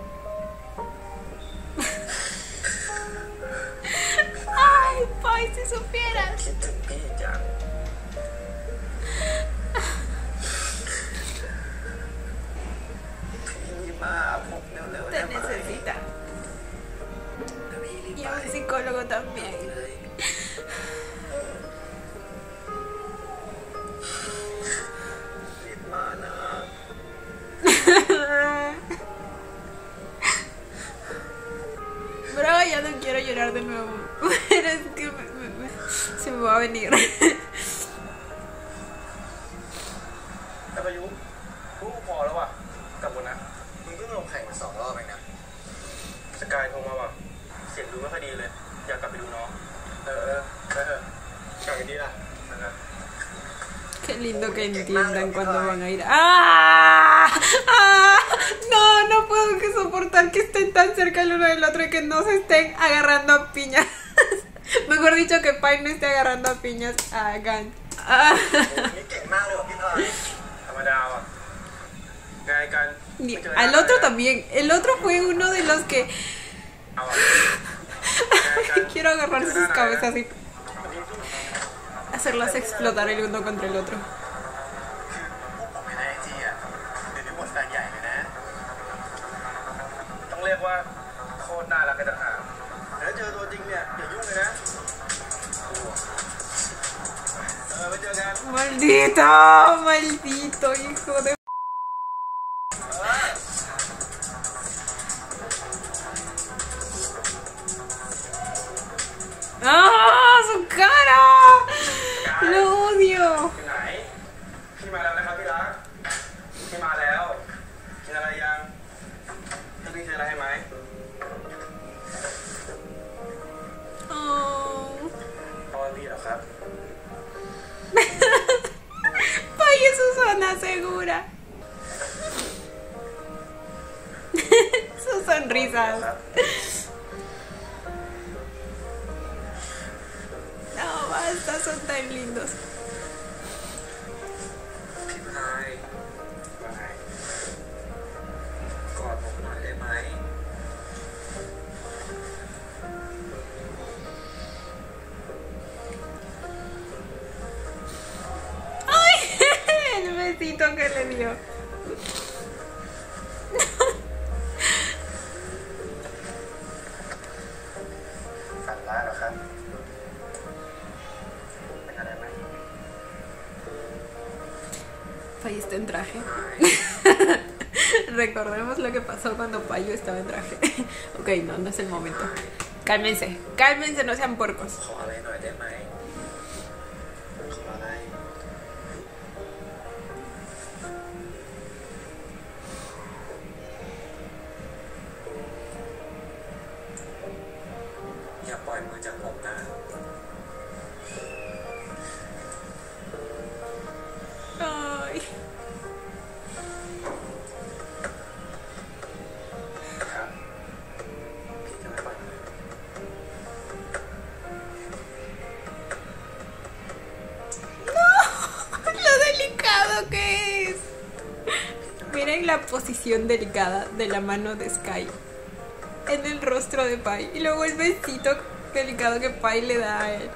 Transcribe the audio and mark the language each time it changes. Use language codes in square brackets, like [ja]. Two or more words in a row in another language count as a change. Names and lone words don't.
[es] Ay, Pai, si supieras. [th] คิดถึงพี่จังพี่มาผมเร็วๆ [es] Te [th] ได้ไหม [es] necesita. [th] เดี๋ยวพี่รีบ [es] Y [th] ไป [es] un psicólogo también. [th] เลยรีบมานะ [es] Bro, ya no quiero llorar de nuevo. Pero es que se me va a venir. [th] แต่พายุรู้พอแล้วว่ะกลับก่อนนะมึงเพิ่งลงแข่งมา2 รอบเองนะสกายโทรมาว่ะเสียงดูไม่ค่อยดีเลยอยากกลับไปดูน้องไปเถอะกลับกันดีล่ะนะครับ [es] Qué lindo que entiendan cuando van a ir. ¡Ah! ¡Ah! No, no puedo que soportar que estén tan cerca el uno del otro y que no se estén agarrando a piñas. Mejor dicho, que Pai no esté agarrando a piñas a Gan. Ah. [th] นี่เก่งมากเลยว่ะพี่พายธรรมดาว่ะไงกัน [es] Y al otro también. El otro fue uno de los que [th] เอาว่ะ [es] quiero agarrar sus cabezas y hacerlas explotar el uno contra el otro. [th] พวกผมไม่ได้ที่อ่ะเดี๋ยวนี้หมดแฟนใหญ่เลยนะต้องเรียกว่าโคตรน่ารักกันต่างหากแล้วเจอตัวจริงเนี่ยอย่ายุ่งเลยนะไปเจอกัน [es] Maldito, maldito hijo de... ¡Ah! ¡Su cara! ¡Lo odio! [th] ที่ไหนพี่มาแล้วนะครับพี่รักพี่มาแล้วกินอะไรยังให้พี่ซื้ออะไรให้ไหม Oh. พ่อพี่เหรอครับ [es] Pai en su zona segura. Sus sonrisas. [th] ครับ [es] No, basta, son tan lindos. [th] พี่พายว่าไงกอดผมหน่อยได้ไหม ¡Ay! [es] El besito que le dio. [th] ฝันร้ายเหรอครับเป็นอะไรไหม [es] Pai está en traje. Recordemos lo que pasó cuando Payo estaba en traje. Ok, no, no es el momento. Cálmense, cálmense, no sean porcos. [th] ขออะไรหน่อยได้ไหมขออะไรอย่าปล่อยมือจากผมนะ Ay. ครับพี่จะไม่ปล่อยมือ [es] Lo delicado que es. Miren la posición delicada de la mano de Sky en el rostro de Pai. Y luego el besito delicado que Pai le da a él.